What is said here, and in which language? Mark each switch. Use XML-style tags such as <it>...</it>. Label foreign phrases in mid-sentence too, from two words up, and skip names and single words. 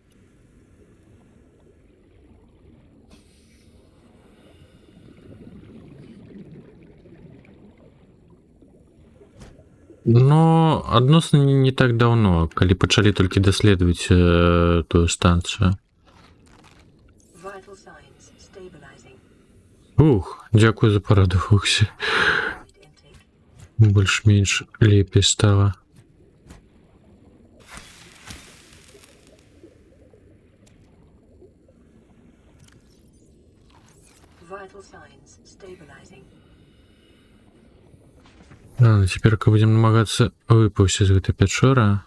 <be>Но адносна не так даўно, калі пачалі толькі даследаваць тую станцыю.</be> <en>Vital signs stabilizing.</en> <be>Ух, дзякую за параду, Фуксі. Intake. Больш-менш лепей стала.</be> <en>Vital signs stabilizing.</en> <be>Цяперка будзем намагацца выпаўсці з гэтай пячоры.</be>